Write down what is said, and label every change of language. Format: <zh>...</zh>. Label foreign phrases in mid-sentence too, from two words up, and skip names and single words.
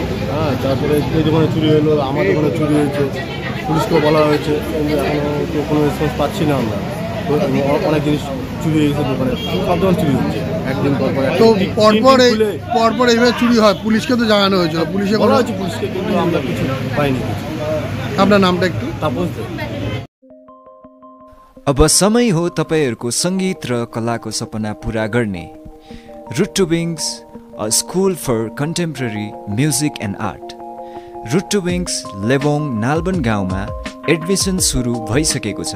<bn>হ্যাঁ, তারপরে এই দোকানে চুরি হলো, আমার দোকানে চুরি হয়েছে, পুলিশকেও বলা হয়েছে, কিন্তু এখনও তো কোনো রেসপন্স পাচ্ছি না আমরা। অনেক জিনিস চুরি হয়ে গেছে দোকানে, সব দোকান চুরি হচ্ছে একদিন পর পর। তো পরপর এইভাবে চুরি হয়, পুলিশকে তো জানানো হয়েছিল, পুলিশে বলা হয়েছে পুলিশকে, কিন্তু আমরা কিছু পাইনি। আপনার नामটা একটু তাপস দে।</bn> <ne>अब समय हो तपाईहरूको सङ्गीत र कलाको सपना पुरा गर्ने।</ne> <en>Root to Wings, a school for contemporary music and art.</en> <ne>रुट टु विङ्स लेबोङ नालबन गाउँमा एडमिसन सुरु भइसकेको छ।</ne>